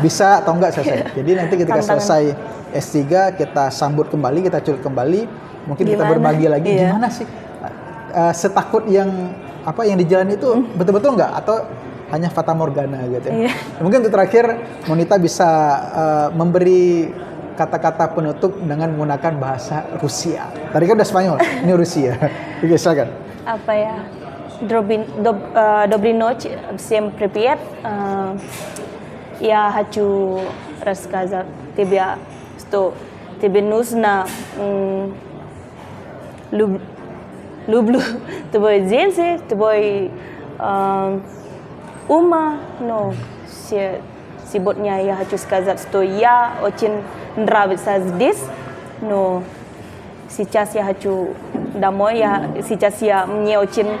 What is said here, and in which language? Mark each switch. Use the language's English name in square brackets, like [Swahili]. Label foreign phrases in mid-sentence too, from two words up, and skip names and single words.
[Indonesian] Bisa atau enggak selesai. Jadi nanti ketika selesai S3 kita sambut kembali, kita culik kembali, mungkin kita berbagi lagi gimana sih setakut yang yang di jalan itu betul-betul enggak atau hanya fata morgana gitu ya. Mungkin untuk terakhir Monita bisa memberi kata-kata penutup dengan menggunakan bahasa Rusia. Tadi kan udah Spanyol, ini Rusia. Oke, silakan. Apa ya? [Russian] Доброй ночи, всем привет. Я хочу рассказать тебе, что тебе нужно люблю твой дети, твой ума, но сегодня я хочу сказать, что я очень нравится здесь, но сейчас я хочу домой, сейчас мне очень